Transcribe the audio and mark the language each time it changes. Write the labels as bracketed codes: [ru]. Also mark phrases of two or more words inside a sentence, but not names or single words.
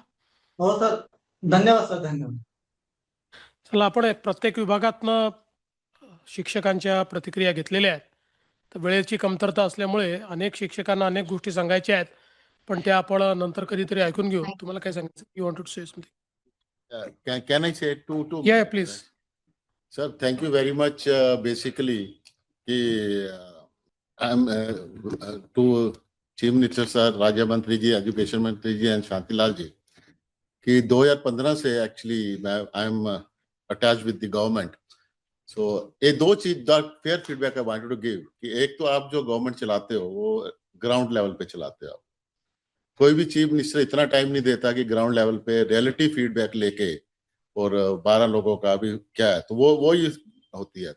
[mr] हो सर, धन्यवाद सर, धन्यवाद. चला, आपण प्रत्येक विभागातनं शिक्षकांच्या प्रतिक्रिया घेतलेल्या आहेत. तर वेळेची कमतरता असल्यामुळे अनेक शिक्षकांना अनेक गोष्टी सांगायच्या आहेत, पण त्या आपण नंतर कधीतरी ऐकून घेऊ. तुम्हाला काय सांगायचं? [en] You want to say something? Can I say two? Yeah please. Sir, thank you very much. Basically, I'm to Chief Minister sir, [hi] Rajya Mantri ji, [en] Education [hi] Mantri ji [en] and Shantilal ji [hi] कि 2015 से [en] actually I am attach with the government. [hi] सो ये दो चीज [en] the fair feedback I wanted to give [hi] कि एक तो आप जो गवर्नमेंट चलाते हो वो [en] ground level [hi] पे चलाते हो. कोई भी [en] chief minister [hi] इतना टाइम नहीं देता कि [en] ground level [hi] पे [en] reality feedback [hi] लेके और 12 लोगों का अभी क्या है, तो वो ही होती है.